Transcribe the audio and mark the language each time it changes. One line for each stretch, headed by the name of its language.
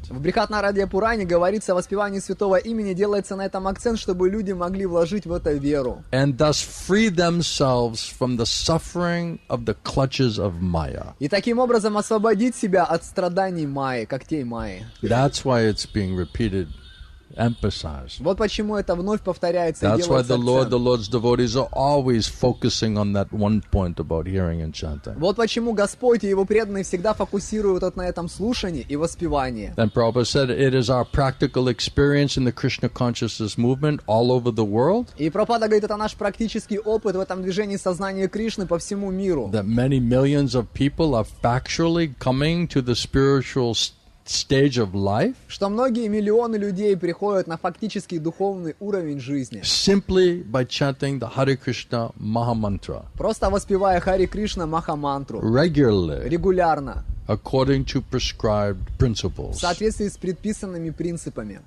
Russian: В Брихат-Нарадия Пуране говорится о воспевании святого имени, делается на этом акцент, чтобы люди могли вложить в это веру.
English: And thus free themselves from the suffering of the clutches of Maya.
Russian: И таким образом освободить себя от страданий Майи, когтей Майи.
English: That's why it's being repeated. Emphasized.
Russian: Вот почему это вновь повторяется и
English: That's why
Russian: делается
English: the Lord's devotees are always focusing on that one point about hearing and chanting.
Russian: Вот почему Господь и Его преданные всегда фокусируют на этом слушании и воспевании.
English: And Prabhupada said it is our practical experience in the Krishna consciousness movement all over the world.
Russian: И Прабхупада говорит, это наш практический опыт в этом движении сознания Кришны по всему миру.
English: That many millions of people are factually coming to the spiritual stage of life,
Russian: что многие миллионы людей приходят на фактический духовный уровень жизни.
English: Simply by chanting the Hare Krishna Maha Mantra.
Russian: Просто воспевая Харе Кришна Маха Мантру.
English: Regularly.
Russian: Регулярно.
English: According to prescribed principles.
Russian: В соответствии с предписанными принципами.